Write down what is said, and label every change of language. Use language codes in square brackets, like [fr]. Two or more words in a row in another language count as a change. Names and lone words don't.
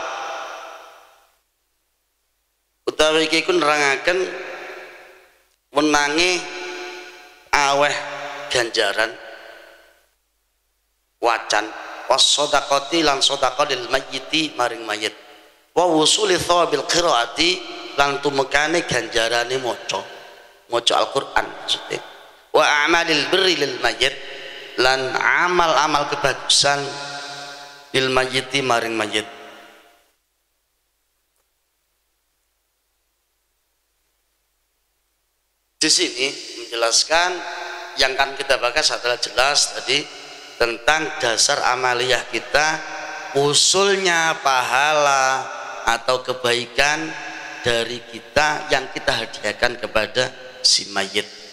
[jv] Utawi iki ku nerangaken wenange aweh ganjaran wacan was-shadaqati lan shadaqah [ar] للميت [jv] maring mayit, [ar] ووصول ثواب القراءة [jv] lan tumekane ganjarane maca Al-Qur'an maksudnya, [ar] وأعمال البر للميت [jv] lan amal-amal kebagusan [ar] للميت [jv] maring mayit. [id] Di sini menjelaskan yang kan kita bahas adalah jelas tadi tentang dasar amaliyah kita, usulnya pahala atau kebaikan dari kita yang kita hadiahkan kepada si mayit.